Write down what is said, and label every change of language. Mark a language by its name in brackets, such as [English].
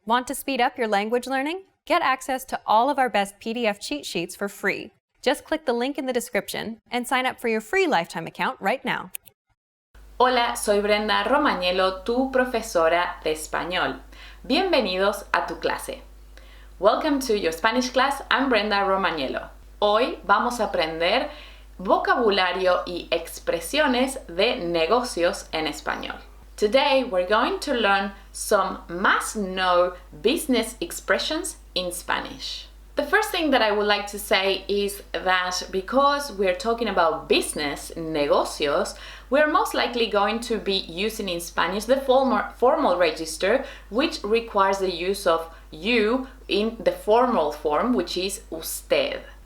[English] Want to speed up your language learning? Get access to all of our best PDF cheat sheets for free. Just click the link in the description and sign up for your free lifetime account right now. [Spanish] Hola, soy Brenda Romagnelo, tu profesora de español. Bienvenidos a tu clase. [English] Welcome to your Spanish class. I'm Brenda Romagnelo. [Spanish] Hoy vamos a aprender vocabulario y expresiones de negocios en español. [English] Today we're going to learn some must-know business expressions in Spanish. The first thing that I would like to say is that because we're talking about business, negocios, we're most likely going to be using in Spanish the formal register, which requires the use of you in the formal form, which is usted.